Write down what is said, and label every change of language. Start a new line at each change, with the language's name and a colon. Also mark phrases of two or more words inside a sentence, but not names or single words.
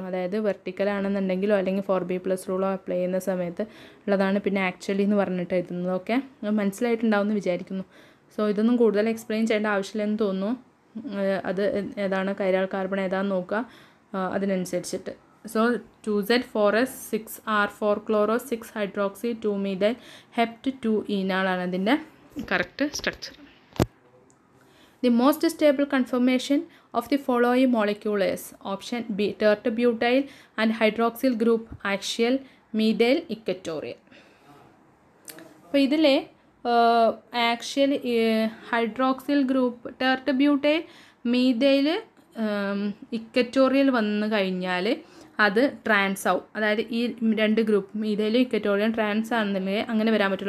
Malayalam: അതായത് വെർട്ടിക്കൽ ആണെന്നുണ്ടെങ്കിലോ അല്ലെങ്കിൽ 4B+
English: rule apply
Malayalam: ചെയ്യുന്ന സമയത്ത് ഉള്ളതാണ് പിന്നെ ആക്ച്വലി എന്ന് പറഞ്ഞിട്ട് എഴുതുന്നത്. ഓക്കെ, മനസ്സിലായിട്ടുണ്ടാവും എന്ന് വിചാരിക്കുന്നു. സോ ഇതൊന്നും കൂടുതൽ എക്സ്പ്ലെയിൻ ചെയ്യേണ്ട ആവശ്യമില്ലെന്ന് തോന്നുന്നു. അത് ഏതാണ്
English: chiral carbon
Malayalam: ഏതാണെന്ന് നോക്കുക അതിനനുസരിച്ചിട്ട്. സോ
English: 2Z, 4S, 6R, 4 chloro, 6 hydroxy, 2 methyl hept, 2 enol
Malayalam: ആണ് അതിൻ്റെ
English: correct structure. The most stable conformation of the following molecule is option B, tertibutyl and hydroxyl group, axial, methyl, equatorial.
Malayalam: അപ്പോൾ ഇതിലെ
English: actual hydroxyl group tertbutyl methyl equatorial
Malayalam: വന്നു കഴിഞ്ഞാൽ അത് ട്രാൻസ് ആവും. അതായത് ഈ രണ്ട്
English: group methyl equatorial trans
Malayalam: ആണെന്നുണ്ടെങ്കിൽ അങ്ങനെ വരാൻ പറ്റുള്ളൂ.